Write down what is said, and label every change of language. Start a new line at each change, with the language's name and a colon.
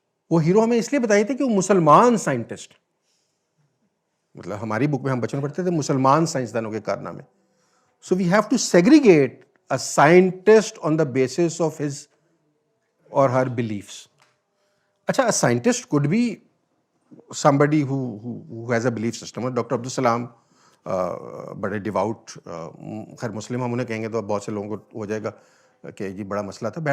Urdu: وہ ہیرو ہمیں اس لیے بتائے تھے کہ وہ مسلمان سائنٹسٹ ہیں. مطلب ہماری بک میں ہم بچوں میں پڑھتے تھے مسلمان سائنسدانوں کے کارنامے.
English: So we have to segregate a scientist on the basis of his or her beliefs. اچھا scientist could be somebody who has a belief system.
Urdu: Doctor Abdul Salam بڑے ڈیواؤٹ، خیر مسلم ہم انہیں کہیں گے تو بہت سے لوگوں کو ہو جائے گا کہ جی بڑا مسئلہ تھا.